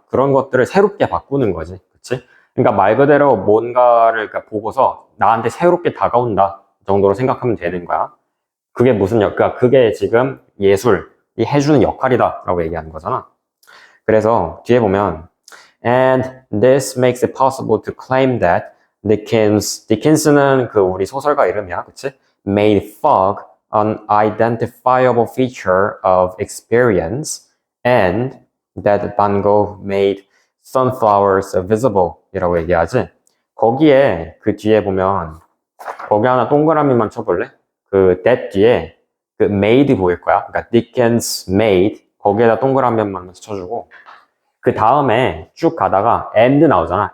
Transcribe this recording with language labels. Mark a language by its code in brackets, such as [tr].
[ko] 그런 것들을 새롭게 바꾸는 거지. 그치? 그러니까 말 그대로 뭔가를 그러니까 보고서 나한테 새롭게 다가온다 정도로 생각하면 되는 거야. 그게 무슨 그러니까 그게 지금 예술이 해주는 역할이다 라고 얘기하는 거잖아. 그래서 뒤에 보면 [en] And this makes it possible to claim that Dickens는 [ko] 그 우리 소설가 이름이야, 그치? [en] Made fog an identifiable feature of experience, and that Van Gogh made sunflowers visible [ko] 이라고 얘기하지. 거기에 그 뒤에 보면 거기 하나 동그라미만 쳐볼래? 그 that 뒤에 그 made 보일 거야. 그러니까 Dickens made 거기에다 동그라미만 쳐주고. 그 다음에 쭉 가다가 and 나오잖아.